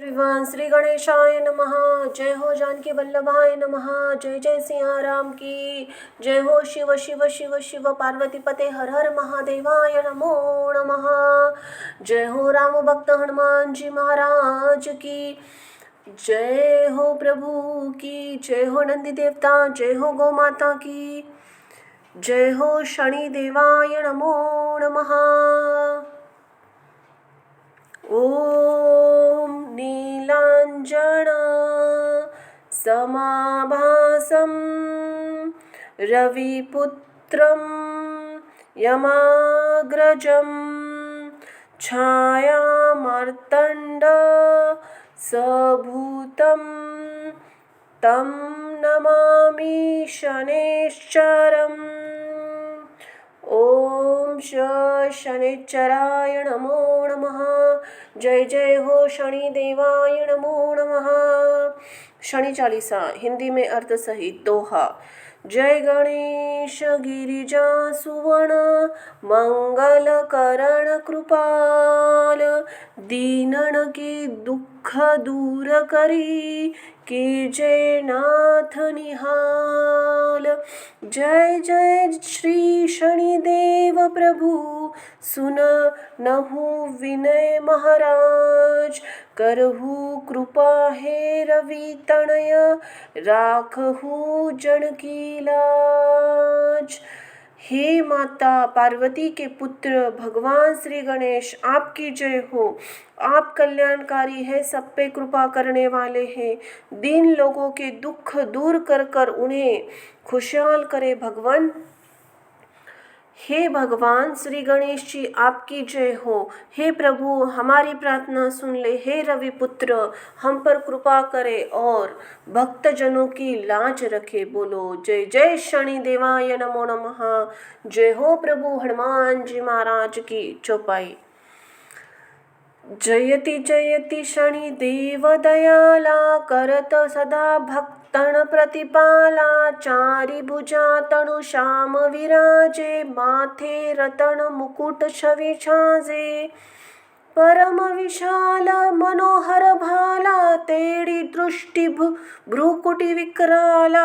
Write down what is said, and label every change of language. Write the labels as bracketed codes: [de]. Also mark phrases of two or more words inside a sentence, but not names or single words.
[sa] एवरीवन, श्री गणेशाय नमः। [hi] जय हो [sa] जानकी वल्लभाय नमः। [hi] जय जय सिया राम की जय हो। [sa] शिव शिव शिव शिव पार्वती पते हर हर महादेवाय नमो नमः। [hi] जय हो राम भक्त हनुमान जी महाराज की जय हो। प्रभु की जय हो। नंदी देवता जय हो। गौ माता की जय हो। [sa] शनि देवाय नमो नमः। ॐ नीलाञ्जन समाभासं रविपुत्रं यमाग्रजं छायामार्तण्ड सभूतं तं नमामि शनैश्चरम्। ओम शनैश्चराय नमो नमः। [hi] जय जय हो [sa] शनि देवाय नमो नमः। [hi] शनि चालीसा हिंदी में अर्थ सहित दोहा। जय गणेश गिरिजा सुवन मंगल करण कृपाल, दीनन के दुख दूर करी कीजे नाथ निहाल। जय जय श्री शनिदेव प्रभु सुन नहु विनय महाराज, करहु कृपा हे रवि तनय राखहु जन की लाज। हे माता पार्वती के पुत्र भगवान श्री गणेश, आपकी जय हो। आप कल्याणकारी है, सब पे कृपा करने वाले हैं। दीन लोगों के दुख दूर कर कर उन्हें खुशहाल करे भगवान। हे भगवान श्री गणेश जी, आपकी जय हो। हे प्रभु हमारी प्रार्थना सुन ले। हे रवि पुत्र हम पर कृपा करे और भक्त जनों की लाज रखे। बोलो जय जय [sa] शनि देवाय नमो नमः। [hi] जय हो प्रभु हनुमान जी महाराज की चौपाई। जयति जयति शनि देव दयाला, करत सदा भक्तन प्रतिपाला। चारि भुजा तनु श्याम विराजे, माथे रतन मुकुट छवि छाजे। परम विशाल मनोहर भाला, तेड़ी दृष्टि भ्रुकुटि विकराला।